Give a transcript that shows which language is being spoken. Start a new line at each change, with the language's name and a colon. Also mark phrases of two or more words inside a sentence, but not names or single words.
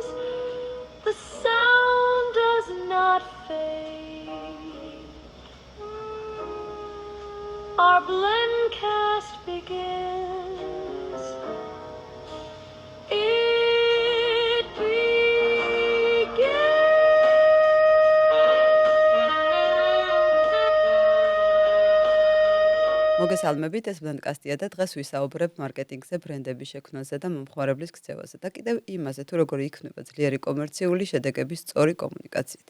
English: The sound does not fade. Our blendcast begins. It begins.
Georgian: მოგესალმებით, ეს ბლენდკასტია და დღეს ვისაუბრებ მარკეტინგზე, ბრენდების შექმნაზე და მომხმარებლის ქცევაზე და კიდევ იმაზე, თუ როგორი იქნება ძლიერი კომერციული შედეგების სწორი კომუნიკაციით.